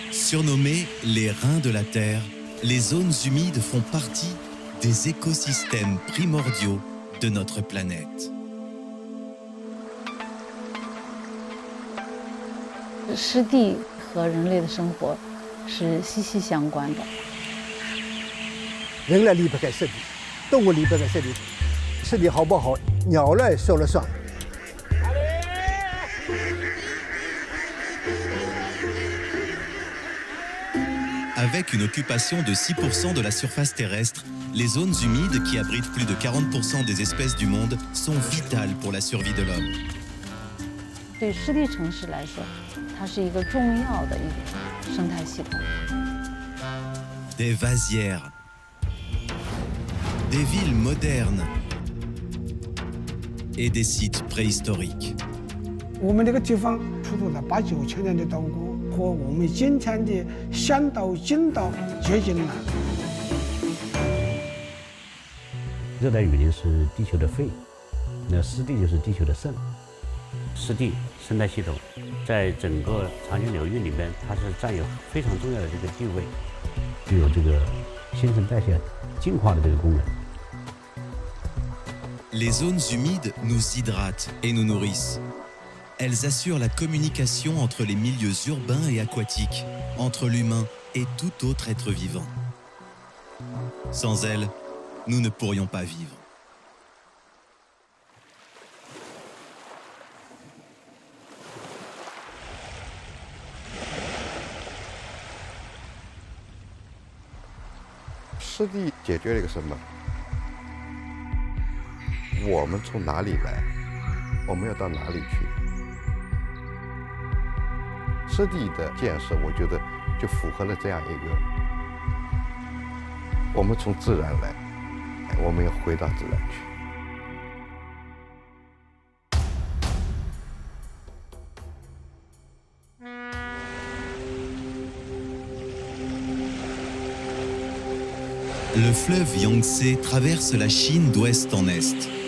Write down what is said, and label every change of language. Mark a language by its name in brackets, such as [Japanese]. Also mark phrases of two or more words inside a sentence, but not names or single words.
[French] Surnommées les reins de la Terre, les zones humides font partie des écosystèmes primordiaux de notre planète. [Chinese] 湿地和人类的生活是息息相关的。人类离不开湿地，动物离不开湿地，湿地好不好，鸟类说了算。 [French] Avec une occupation de 6% de la surface terrestre, les zones humides qui abritent plus de 40% des espèces du monde sont vitales pour la survie de l'homme. [Chinese] 对湿地城市来说，它是一个重要的一个生态系统。 [French] Des vasières, des villes modernes et des sites préhistoriques. [Chinese] 我们这个地方出土了8、9千年的稻谷，和我们今天的香稻、金稻接近了。热带雨林是地球的肺，那湿地就是地球的肾。湿地生态系统在整个长江流域里边，它是占有非常重要的这个地位，具有这个新陈代谢、净化的这个功能。 [French] Les zones humides nous hydratent et nous nourrissent. Elles assurent la communication entre les milieux urbains et aquatiques, entre l'humain et tout autre être vivant. Sans elles, nous ne pourrions pas vivre. [Chinese] Le 湿地解决了一个什么？我们从哪里来，我们要到哪里去？湿地的建设，我觉得就符合了这样一个：我们从自然来，我们要回到自然去。 [French] Le fleuve Yangtze traverse la Chine d'ouest en est.